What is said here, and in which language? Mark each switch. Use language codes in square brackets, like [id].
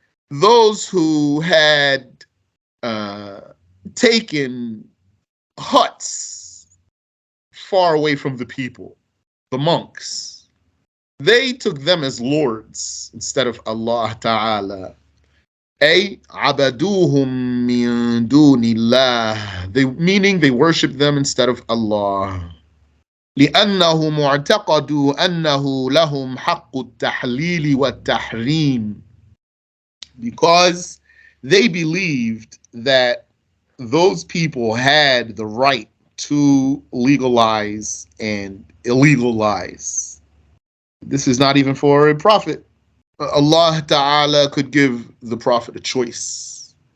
[en] Those who had taken huts far away from the people, the monks. They took them as lords instead of Allah Ta'ala. [ar] أي عبدوهم من دون الله. [en] Meaning they worship them instead of Allah. [ar] لأنهم اعتقدوا أنه لهم حق التحليل والتحريم. [en] Because they believed that those people had the right to legalize and illegalize. This is not even for a prophet. Allah Ta'ala could give the prophet a choice.